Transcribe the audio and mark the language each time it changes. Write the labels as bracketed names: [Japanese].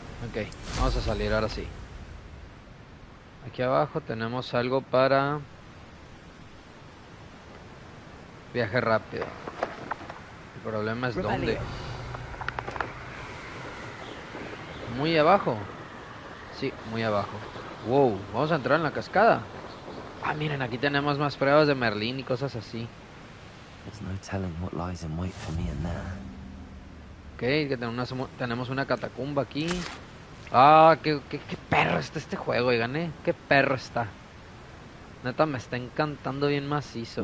[Spanish] Ok, vamos a salir ahora sí. Aquí abajo tenemos algo para viaje rápido. El problema es dónde. Muy abajo. Sí, muy abajo. Wow, vamos a entrar en la cascada. Ah, miren, aquí tenemos más pruebas de Merlín y cosas así. [English] There's no telling what lies in wait for me in there. [Spanish] Ok, que tenemos una catacumba aquí. Ah, qué perro está este juego, oigan, qué perro está. Neta, me está encantando bien macizo.